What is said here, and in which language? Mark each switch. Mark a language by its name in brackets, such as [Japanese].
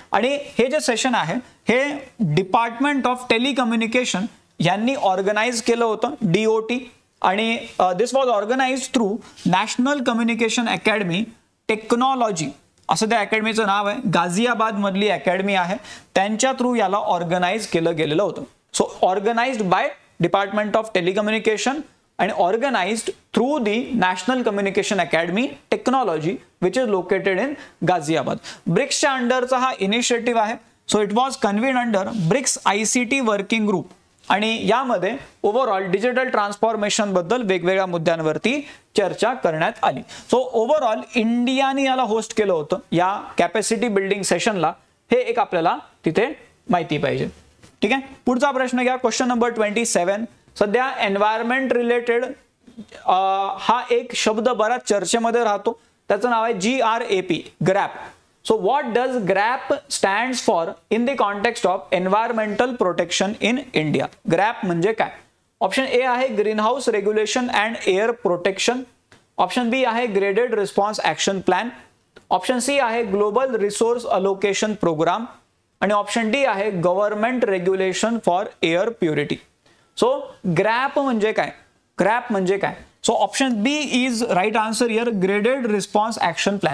[Marathi] आणि हे जे सेशन आहे हे डिपार्टमेंट ऑफ टेलिकम्युनिकेशन यांनी ऑर्गनाइज केलं होतं, DOT. आणि [English] this was organise through [Marathi] national communication academy technology, असं त्या अकॅडमीचं नाव आहे. गाझियाबाद मधली अकॅडमी आहे, त्यांच्या थ्रू याला ऑर्गनाइज केलं गेलेलं होतं. So organised by department of telecommunication [English] and organized through the National Communication Academy Technology which is located in Ghaziabad. [Marathi] ब्रिक्सच्या अंडरचा हा इनिशिएटिव्ह आहे. [English] so it was convened under BRICS ICT working group [Marathi] आणि यामध्ये ओव्हरऑल डिजिटल ट्रान्सफॉर्मेशन बद्दल वेगवेगळ्या मुद्द्यांवरती चर्चा करण्यात आली. So overall इंडियाने याला होस्ट केलं होतं या कॅपॅसिटी बिल्डिंग सेशनला. हे एक आपल्याला तिथे माहिती पाहिजे. ठीक आहे. पुढचा प्रश्न घ्या. Question number 27. सध्या एन्व्हायरमेंट रिलेटेड हा एक शब्द बराच चर्चेमध्ये राहतो, त्याचं नाव आहे GRAP, ग्रॅप. [English] So what does GRAP stands for in the context of environmental protection in India? [Marathi] ग्रॅप म्हणजे काय? ऑप्शन ए आहे green house regulation and air protection, option बी आहे graded response action plan, option C आहे ग्लोबल रिसोर्स अलोकेशन प्रोग्राम आणि option D आहे government regulation for air purity. So ग्रॅप म्हणजे काय? ग्रॅप म्हणजे काय? [English] so option B is right answer here, [Marathi] graded response action plan.